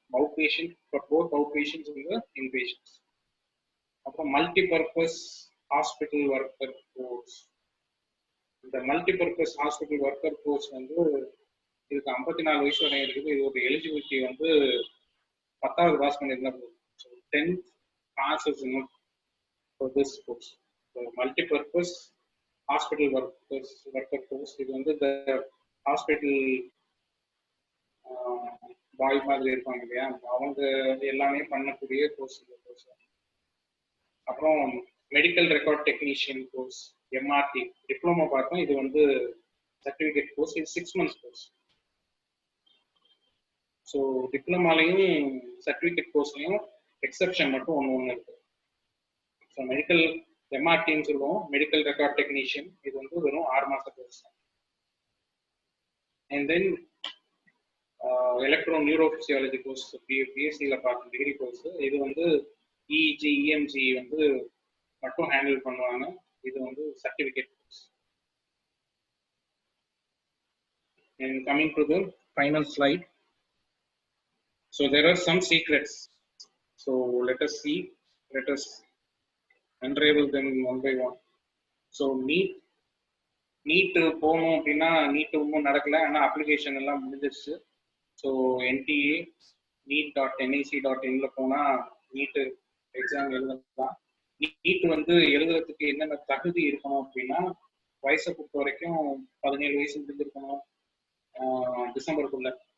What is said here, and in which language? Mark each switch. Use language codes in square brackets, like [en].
[ta] Out patient for both out patients வந்து இன் patients. அப்புறம் multipurpose hospital worker course. இந்த multipurpose hospital worker course வந்து இதுக்கு 54 வயசு வரை இருக்குது. இது ஒரு எலிஜிபிலிட்டி வந்து 10வது பாஸ் பண்ணியிருந்தா போதும். [en] So 10th pass is enough for this course. So multi-purpose hospital worker course. [ta] இது வந்து இந்த ஹாஸ்பிட்டல் பாய் மாதிரி இருப்பாங்க இல்லையா, அவங்க எல்லாமே பண்ணக்கூடிய கோர்ஸ் இந்த கோர்ஸ். அப்புறம் medical record technician course, MRT diploma பார்த்தோம். இது வந்து சர்டிஃபிகேட் கோர்ஸ். இது 6 months course. So டிப்ளமாலையும் certificate கோர்ஸ்லையும் exception மட்டும் ஒன்று இருக்கு. ஸோ மெடிக்கல் எம்ஆர்டின்னு சொல்லுவோம், மெடிக்கல் ரெக்கார்ட் டெக்னீஷியன். இது வந்து வெறும் 6 மாச course. And then electro நியூரோபிசியாலஜி course, பிஎஸ்சியில் பார்க்கும் டிகிரி கோர்ஸ். இது வந்து இஇஜி, இஎம்ஜி வந்து மட்டும் ஹேண்டில் பண்ணுவாங்க. இது வந்து certificate course. [en] And coming to the final slide. So there are some secrets. So let us unravel them one by one. [ta] So NEET போகணும் அப்படின்னா நீட் ஒன்றும் நடக்கல, ஆனால் அப்ளிகேஷன் எல்லாம் முடிஞ்சிருச்சு. ஸோ NTA neet.nic.in போனால் நீட்டு எக்ஸாம் எழுதலாம். நீட் வந்து எழுதுறதுக்கு என்னென்ன தகுதி இருக்கணும் அப்படின்னா, வயசை பொறுத்த வரைக்கும் 17 வயசு முடிஞ்சிருக்கணும் டிசம்பருக்குள்ள.